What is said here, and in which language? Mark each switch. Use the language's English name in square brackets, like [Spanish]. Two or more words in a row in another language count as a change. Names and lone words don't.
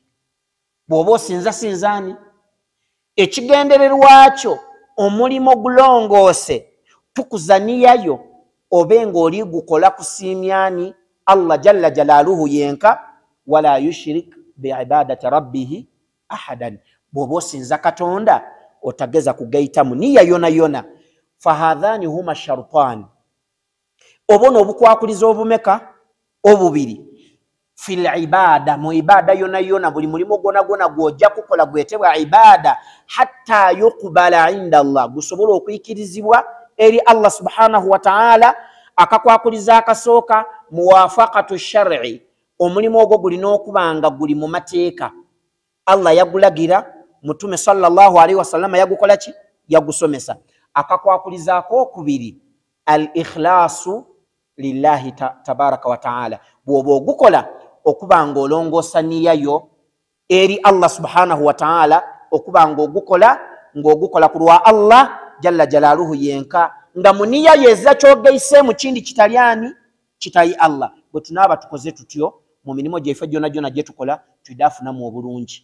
[Ganda] Bw'oba osinza sinzaani, ekigendererwa kyo omulimu gulongoose tukuza nniyayo, obe ng'oli gukola kusiimyani Allah [Arabic] جل جلاله [Ganda] yenka. [Arabic] ولا يشرك بعبادة ربه أحدا, [Ganda] bw'oba osinza Katonda otageza kugayita mu nniya yona yona. [Arabic] فهذان هما شرطان, [Ganda] obona obukwakuliza obumeka? Obubiri. [Arabic] في العبادة, [Ganda] mu ibada yona yona, buli mulimu gwona gwona gw'ojja kukola gwetebwa ibada, [Arabic] حتى يقبل عند الله, [Ganda] gusobola okuyikirizibwa eri Allah [Arabic] سبحانه وتعالى. [Ganda] Akakwakuliza akasooka, [Arabic] موافقة شرعي, [Ganda] omulimu ogwo gulina okuba nga guli mu mateeka. Allah yagulagira, Mutume [Arabic] صلى الله عليه وسلم [Ganda] yagukola ki? Yagusomesa. Akakwakuliza ak'okubiri, [Arabic] الإخلاص لله تبارك وتعالى, [Ganda] bw'oba ogukola okuba ng'olongoosa nniyayo eri Allah [Arabic] سبحانه وتعالى, [Ganda] okuba ng'ogukola ku lwa Allah [Arabic] جل جلاله [Ganda] yenka, nga mu nniya yeza kyogeyise mu kindi kitalyani? Kitali Allah. Bwe tunaaba tukoze tutyo mu mirimu gyeffe gyona gyona gye tukola, tudaafunamu obulungi.